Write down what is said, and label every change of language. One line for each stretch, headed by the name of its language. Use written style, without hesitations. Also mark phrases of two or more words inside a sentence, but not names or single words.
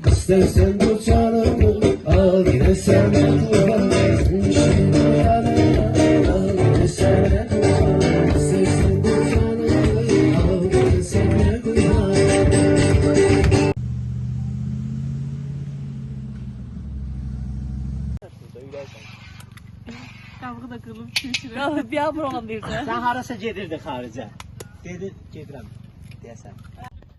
Turkish: İstersen bu canımı al yine sana kurban. Şimdi yanına al yine sana kurban. İstersen bu canımı al yine sana kurban.
Azerbaijani: Qabığı da qırılıb keçirəm. Bir abur olan bir də. Sən harasa gedirdin xaricə? Dedi, gedirəm deyəsən.